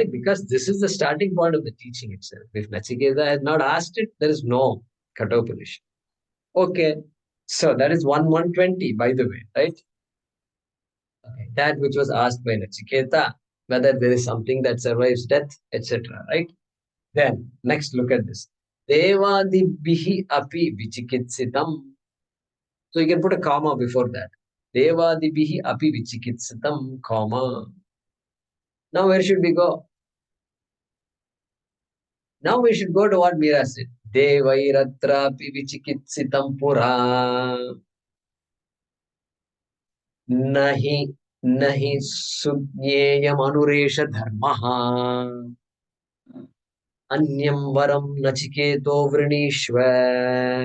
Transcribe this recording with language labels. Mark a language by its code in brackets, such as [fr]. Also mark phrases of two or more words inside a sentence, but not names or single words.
[en] Because this is the starting point of the teaching itself. If Nachiketa had not asked it, there is no Kathopanishad. Okay. So that is 120, by the way, right? Okay. That which was asked by Nachiketa, whether there is something that survives death, etc. Right? Then next look at this. [sa] Devadibihi api vichikitsitam. [en] So you can put a comma before that. [sa] Devadibihi api vichikitsitam, [en] comma. Now where should we go? Now we should go to what Meera said. [sa] Devairatrapi vichikitsitam pura. Nahi nahi sudnyeyam anuresha dharmaha. Anyam varam nachiketo vrinishva.